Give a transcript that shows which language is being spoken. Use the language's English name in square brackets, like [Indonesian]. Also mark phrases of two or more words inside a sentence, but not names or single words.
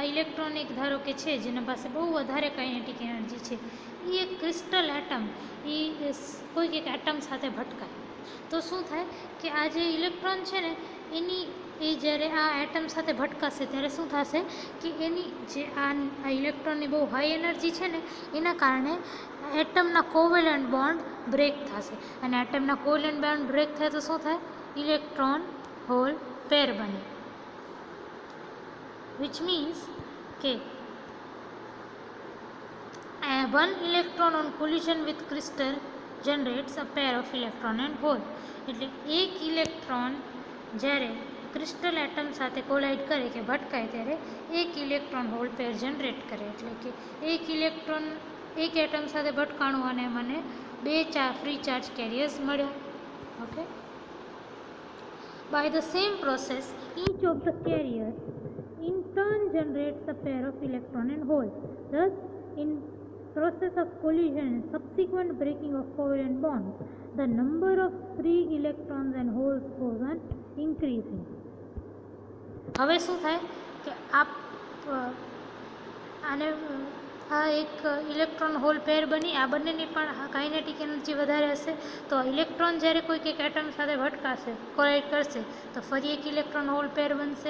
[Gujarati] ઇલેક્ટ્રોન એક ધારો કે છે જેના પાસે બહુ વધારે [English] kinetic energy [Gujarati] છે, એ એક [English] crystal atom [Gujarati] કોઈક એક એટમ સાથે ભટકાય તો શું થાય કે આ જે ઇલેક્ટ્રોન છે ને એ જ્યારે આ એટમ સાથે ભટકાશે ત્યારે શું થશે કે એની જે આ ઇલેક્ટ્રોનની બહુ [English] high energy [Gujarati] છે ને એના કારણે એટમના [English] covalent bond break [Gujarati] થશે. અને એટમના [English] covalent bond break [Gujarati] થાય તો શું થાય? [English] electron hole pair [Gujarati] બને. [English] which means કે one electron on collision with crystal generates a pair of electron and hole. [Gujarati] એટલે એક ઇલેક્ટ્રોન જ્યારે [English] crystal atom [Gujarati] સાથે કોલાઇડ કરે કે ભટકાય ત્યારે એક [English] electron hole pair generate [Gujarati] કરે. એટલે કે એક ઇલેક્ટ્રોન એક એટમ સાથે ભટકાણું અને મને 2 [English] free charge carriers [Gujarati] મળ્યા. ઓકે, [English] by the same process each of the carriers in turn generates a pair of electron and hole. Thus in process of collision and subsequent breaking of covalent bonds, the number of free electrons and holes goes on increasing. [Gujarati] હવે શું થાય કે આને આ એક [English] electron hole pair [Gujarati] બની, આ બંનેની પણ [English] kinetic energy [Gujarati] વધારે હશે. તો ઇલેક્ટ્રોન જ્યારે કોઈક એક એટમ સાથે ભટકાશે, કોલાઇડ કરશે, તો ફરી એક [English] electron hole pair [Gujarati] બનશે.